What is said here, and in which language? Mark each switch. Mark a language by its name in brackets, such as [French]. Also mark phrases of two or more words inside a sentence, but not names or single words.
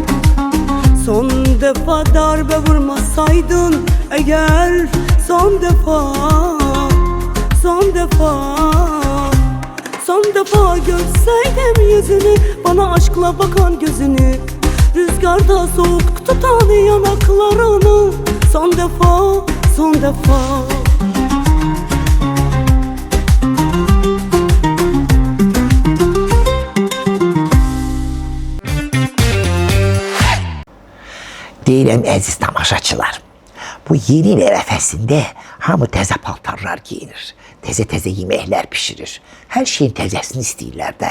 [Turkish] Son defa darbe vurmasaydın eğer, son defa, son defa, son defa görseydim yüzünü, bana aşkla bakan gözünü, rüzgarda soğuk tutan yanaklarını, son defa, son defa. [Azerbaijani] Deyirəm əziz tamaşaçılar, bu yeni il ərəfəsində hamı təzə paltarlar giyinir, təzə yeməklər pişirir, hər şeyin təzəsini istəyirlər də.